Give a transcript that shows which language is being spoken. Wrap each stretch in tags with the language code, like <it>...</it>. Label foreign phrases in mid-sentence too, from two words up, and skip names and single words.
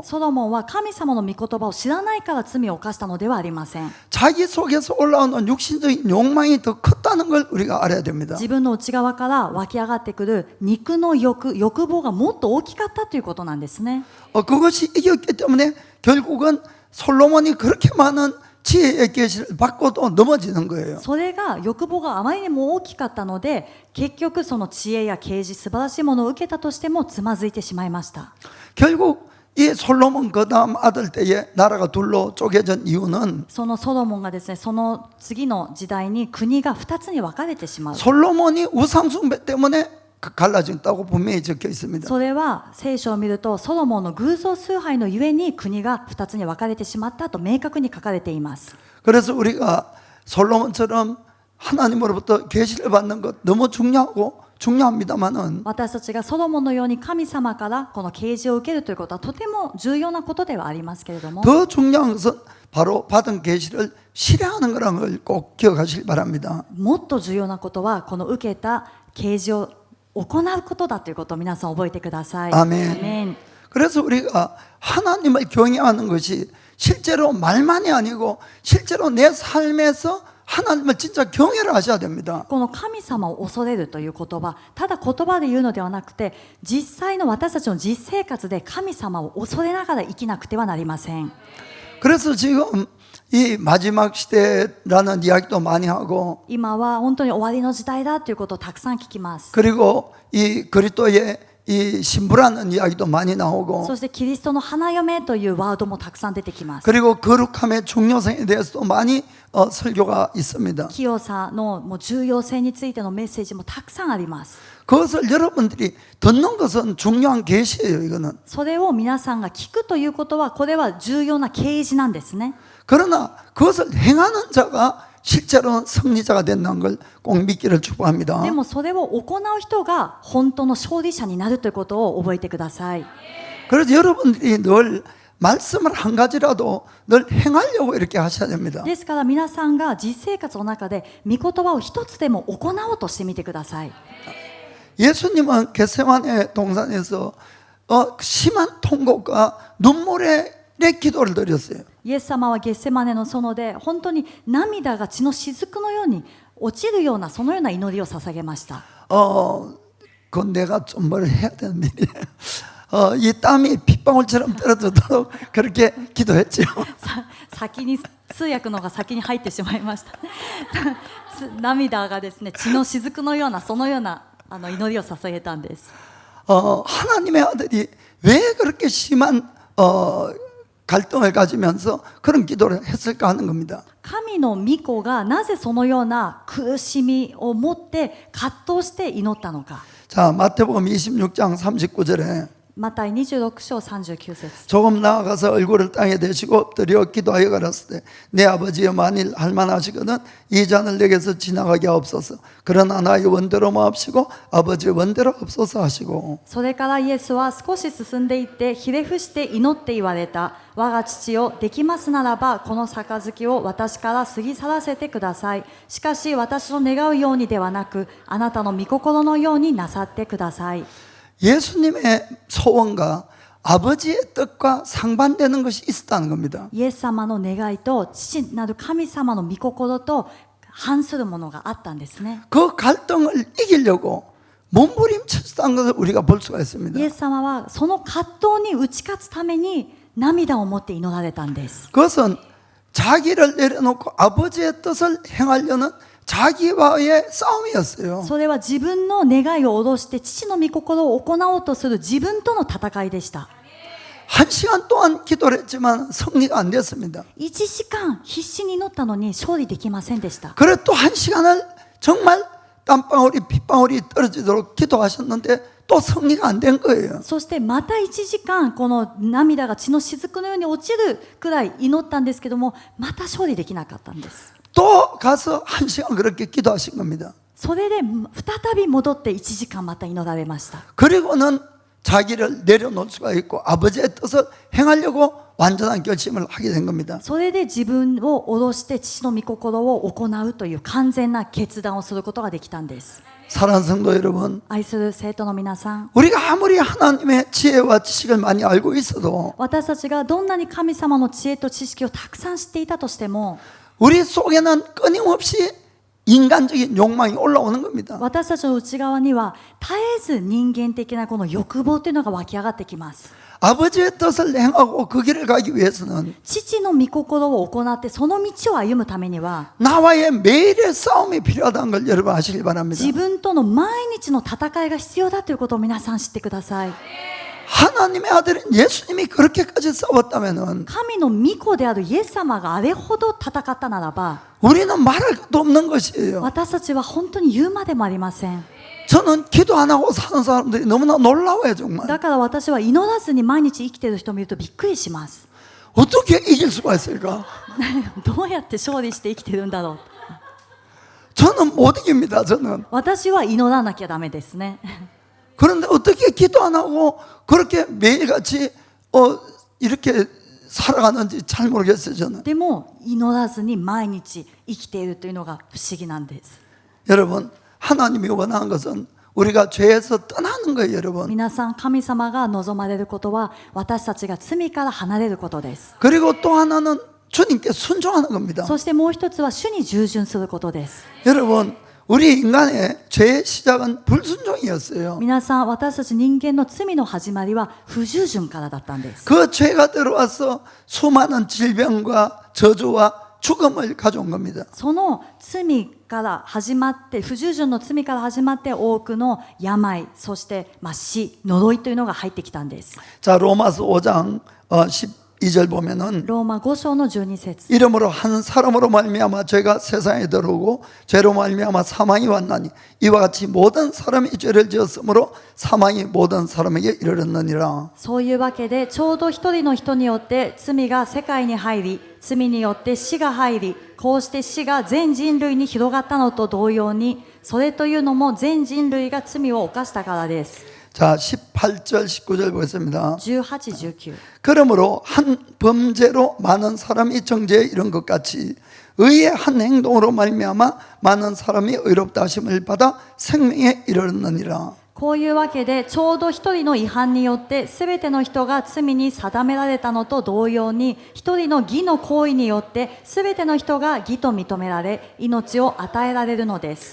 <ja>ソロモンは神様の御言葉を知らないから罪を犯したのではありません</ja> <ko>자기 속에서 올라오는 육신적인 욕망이 더 컸다는 걸 우리가 알아야 됩니다.</ko> <ja>自分の内側から湧き上がってくる肉の欲望がもっと大きかったということなんですね</ja> <ko>그것이 이겼기 때문에 결국은 솔로몬이 그렇게 많은 지혜의 계시를 받고도 넘어지는 거예요.</ko> <ja>それが欲望があまりにも大きかったので結局その知恵や啓示素晴らしいものを受けたとしてもつまずいてしまいました</ja> <ko>결국 이 솔로몬 그 다음 아들 때에 나라가 둘로 쪼개진 이유는</ko> <ja>そのソロモンがですねその次の時代に国が2つに分かれてしまう</ja> <ko>솔로몬이 우상숭배 때문에 갈라졌다고 분명히 적혀 있습니다.</ko> <ja>それは聖書を見るとソロモンの偶像崇拝のゆえに国が2つに分かれてしまったと明確に書かれています</ja> <ko>그래서 우리가 솔로몬처럼 하나님으로부터 계시를 받는 것 너무 중요합니다만은</ko> <ja>私たちがソロモンのように神様からこの啓示を受けるということはとても重要なことではありますけれども</ja> <ko>더 중요한 것은 바로 받은 계시를 실행하는 거라는 걸 꼭 기억하시기 바랍니다.</ko> <ja>もっと重要なことはこの受けた啓示を行うことだということを皆さん覚えてください</ja> <ko>아멘.</ko> <ja>アーメン</ja> <ko>그래서 우리가 하나님을 경외하는 것이 실제로 말만이 아니고 실제로 내 삶에서 하나님을 진짜 경외를 하셔야 됩니다.</ko> <ja>この神様を恐れるという言葉、ただ言葉で言うのではなくて、実際の私たちの実生活で神様を恐れながら生きなくてはなりません。</ja> <ko>그래서 지금 이 마지막 시대라는 이야기도 많이 하고,</ko> <ja>今は本当に終わりの時代だということをたくさん聞きます。</ja> <ko>그리고 이 그리스도의 이 신부라는 이야기도 많이 나오고,</ko> <ja>そしてキリストの花嫁というワードもたくさん出てきます。</ja> <ko>그리고 거룩함의 중요성에 대해서도 많이 설교가 있습니다.</ko> <ja>清さのもう重要性についてのメッセージもたくさんあります。</ja> <ko>그것을 여러분들이 듣는 것은 중요한 계시예요. 이거는.</ko> <ja>それを皆さんが聞くということは、これは重要な啓示なんですね。</ja> <ko>그러나 그것을 행하는 자가 실제로 승리자가 된다는 걸 꼭 믿기를 축복합니다.</ko> <ja>でもそれを行う人が本当の勝利者になるということを覚えてください。</ja> <ko>그래서 여러분들이 늘 말씀을 한 가지라도 늘 행하려고 이렇게 하셔야 됩니다.</ko> <ja>ですから皆さんが実生活の中で御言葉を一つでも行おうとしてみてください。</ja> <ko>예수님은 겟세마네 동산에서 심한 통곡과 눈물의 기도를 드렸어요.</ko> <ja>イエス様はゲッセマネの園で本当に涙が血の雫のように落ちるようなそのような祈りを捧げました。</ja> <ko>그건 내가 좀 뭘 해야 되는 일이에요. 이 땀이 핏방울처럼 떨어지도록 그렇게 기도했죠.</ko> <ja>先に通訳のが先に入ってしまいました。涙がですね、血の雫のようなそのような祈りを捧げたんです。</ja> <ko>하나님의 아들이 왜 그렇게 심한 갈등을 가지면서 그런 기도를 했을까 하는 겁니다.</ko> <ja>神の御子がなぜそのような苦しみを持って葛藤して祈ったのか。</ja> <ko>자, 마태복음 26장 39절에</ko> <ja>マタイ26章39節</ja> <ko>조금 나아가서 얼굴을 땅에 대시고 엎드려 기도하여 가라사대 내 아버지여 만일 할만하시거든 이 잔을 내게서 지나가게 하옵소서. 그러나 나의 원대로 마옵시고 아버지의 원대로 없소서 하시고.</ko> <ja>それからイエスは少し進んでいってひれ伏して祈って言われた。我が父よ、できますならばこの杯を私から過ぎ去らせてください。しかし私の願うようにではなくあなたの御心のようになさってください。</ja> <ko>예수님의 소원과 아버지의 뜻과 상반되는 것이 있었다는 겁니다.</ko> <ja>イエス様の願いと父なる神様の御心と反するものがあったんですね。</ja> <ko>그 갈등을 이기려고 몸부림쳤다는 것을 우리가 볼 수가 있습니다.</ko> <ja>イエス様はその葛藤に打ち勝つために涙を持って祈られたんです。</ja> <ko>그것은 자기를 내려놓고 아버지의 뜻을 행하려는 자기와의 싸움이었어요.</ko> <ja>それは自分の願いを下ろして父の御心を行おうとする自分との戦いでした。</ja> <ko>1시간 동안 기도를 했지만 승리가 안 됐습니다.</ko> <ja>1 時間必死に祈ったのに勝利できませんでした。</ja> <ko>그래 또 1시간을 정말 땀방울이 핏방울이 떨어지도록 기도하셨는데 또 승리가 안 된 거예요.</ko> <ja>そしてまた1時間この涙が血の雫のように落ちるくらい祈ったんですけども、また勝利できなかったんです。</ja> <ko>또 가서 1시간 그렇게 기도하신 겁니다.</ko> <ja>それで再び戻って1時間また祈られました。</ja> <ko>그리고는 자기를 내려놓을 수가 있고 아버지의 뜻을 행하려고 완전한 결심을 하게 된 겁니다.</ko> <ja>それで自分を下ろして父の御心を行うという完全な決断をすることができたんです。</ja> <ko>사랑하는 성도 여러분,</ko> <ja>愛する生徒の皆さん、</ja> <ko>우리가 아무리 하나님의 지혜와 지식을 많이 알고 있어도</ko> <ja>私たちがどんなに神様の知恵と知識をたくさん知っていたとしても、</ja> <ko>우리 속에는 끊임없이 인간적인 욕망이 올라오는 겁니다.</ko> <ja>私たちの内側には絶えず人間的なこの欲望というのが湧き上がってきます。</ja> <ko>아버지의 뜻을 행하고 그 길을 가기 위해서는</ko> <ja>父の御心を行ってその道を歩むためには</ja> <ko>나와의 매일의 싸움이 필요하다는 걸 여러분 아시길 바랍니다.</ko> <ja>自分との毎日の戦いが必要だということを皆さん知ってください。</ja> <ko>하나님의 아들인 예수님이 그렇게까지 싸웠다면은</ko> <ja>神の御子であるイエス様があれほど戦ったならば、</ja> <ko>우리는 말할 것도 없는 것이에요.</ko> <ja>私たちは本当に言うまでもありません。</ja> <ko>저는 기도 안 하고 사는 사람들이 너무나 놀라워요 정말.</ko> <ja>だから私は祈らずに毎日生きている人を見るとびっくりします。</ja> <ko>어떻게 이길 수가 있을까?</ko> <ja>どうやって勝利して生きてるんだろう。</ja> <ko>저는 못 이깁니다. 저는.</ko> <ja>私は祈らなきゃダメですね。</ja> <ko>그런데 어떻게 기도 안 하고 그렇게 매일같이 이렇게 살아가는지 잘 모르겠어요 저는.</ko> <ja>でも祈らずに毎日生きているというのが不思議なんです。</ja> <ko>여러분 하나님이 원하는 것은 우리가 죄에서 떠나는 거예요 여러분.</ko> <ja>皆さん、神様が望まれることは私たちが罪から離れることです。</ja> <ko>그리고 또 하나는 주님께 순종하는 겁니다.</ko> <ja>そしてもう一つは主に従順することです。</ja> <ko>여러분, 우리 인간의 죄의 시작은 불순종이었어요.</ko> <ja>皆さん、私たち人間の罪の始まりは不従順からだったんです。</ja> <ko>그 죄가 들어와서 수많은 질병과 저주와 죽음을 가져온 겁니다.</ko> <ja>その罪から始まって、不従順の罪から始まって多くの病、そして死、呪いというのが入ってきたんです。</ja> <ko>자, 로마서 5장 12절 보면은</ko> <ja>ローマ5章の12節</ja> <ko>이름으로 한 사람으로 말미암아 죄가 세상에 들어오고 죄로 말미암아 사망이 왔나니 이와 같이 모든 사람이 죄를 지었으므로 사망이 모든 사람에게 이르렀느니라.</ko> <ja>そういうわけでちょうど一人の人によって罪が世界に入り、罪によって死が入り、こうして死が全人類に広がったのと同様に、それというのも全人類が罪を犯したからです。</ja> <ko>자, 18절 19절 보겠습니다.</ko> <ja>18、19</ja> <ko>그러므로 한 범죄로 많은 사람이 정죄에 이른 것 같이 의의 한 행동으로 말미암아 많은 사람이 의롭다 하심을 받아 생명에 이르렀느니라.</ko> <ja>こういうわけでちょうど一人の違反によってすべての人が罪に定められたのと同様に、一人の義の行為によってすべての人が義と認められ命を与えられるのです。</ja>